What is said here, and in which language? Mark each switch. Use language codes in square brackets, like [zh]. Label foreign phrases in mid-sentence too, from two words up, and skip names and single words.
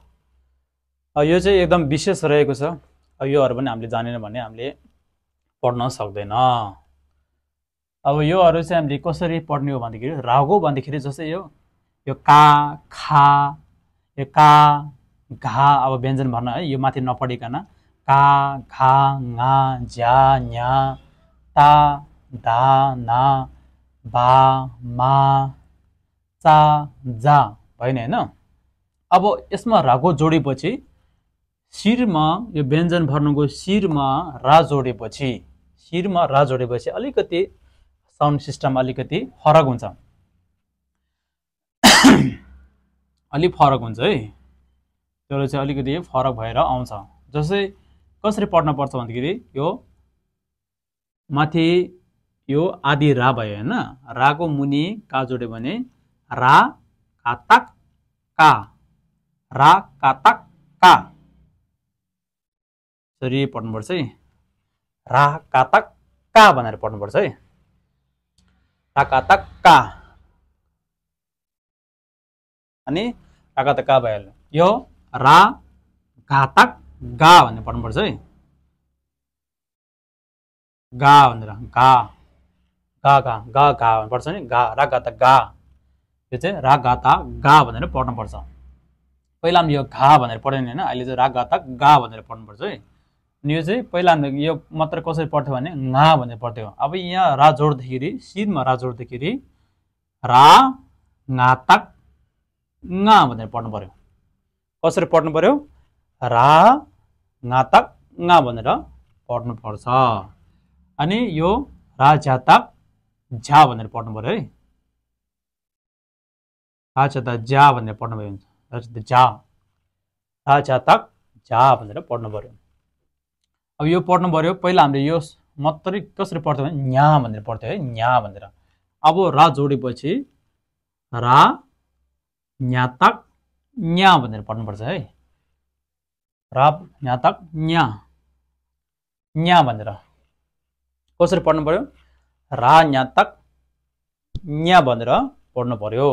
[ne] यो चाहिँ एकदम विशेष रहेको छ। योहरू पनि हामीले जानेन भने हामीले पढ्न सक्दैन। अब योहरू चाहिँ हामीले कसरी पढ्ने हो भन्दाखेरि रागो भन्दाखेरि जस्तै यो का, खा, यो का, घा, अब व्यञ्जन भर्न है, यो माथि नपढिकन का, घा, ङा, ज्या, न्या, ता, धा, ना, बा, मा, चा, जा भएन हैन। अब यसमा रागो जोडेपछि शिरमा यो व्यञ्जन भर्नुको शिरमा रा जोडेपछि अलिकति [en] sound system [ne] अलिकति फरक हुन्छ। अलि फरक हुन्छ है। त्यो चाहिँ अलिकति फरक भएर आउँछ। जस्तै कसरी पढ्न पर्छ भन्दाखेरि यो माथि यो आदि रा भयो हैन, राको मुनि का जोड्यो भने रा कातक का, रा कातक का, यसरी पढ्नुपर्छ है। रा कातक का भनेर पढ्नुपर्छ है। रा कातक का अनि रा कातक का भयो। यो रा घातक गा भनेर पढ्नुपर्छ है। गा भनेर गा गा गा गा गा भन्नुपर्छ नि। गा, रा गाता गा, यो चाहिँ रा गाता गा भनेर पढ्नुपर्छ। पहिला हामी यो घा भनेर पढ्दैन हैन, अहिले चाहिँ रा गाता गा भनेर पढ्नुपर्छ है। अनि यो चाहिँ पहिला यो मात्र कसरी पढ्थ्यो भने ङा भनेर पढ्थ्यो। अब यहाँ रा जोड्दाखेरि शिरमा रा जोड्दाखेरि रा ङातक ङा भनेर पढ्नु पर्यो। कसरी पढ्नु पर्यो? रा ङातक ङा भनेर पढ्नु पर्छ। अनि यो रा ज्यातक झा भनेर पढ्नु पर्यो है। रा ज्यातक झा भनेर पढ्नु पर्यो। रा ज्यातक झा भनेर पढ्नु पर्यो। अब यो पढ्नु पर्यो। पहिला हामीले यो मात्रै कसरी पढ्थ्यो भने न्या भनेर पढ्थ्यो है, न्या भनेर। अब रा जोडेपछि रा न्यातक न्या भनेर पढ्नुपर्छ है। रा न्यातक न्या, न्या भनेर कसरी पढ्नु पर्यो? रा न्यातक न्या भनेर पढ्नु पर्यो।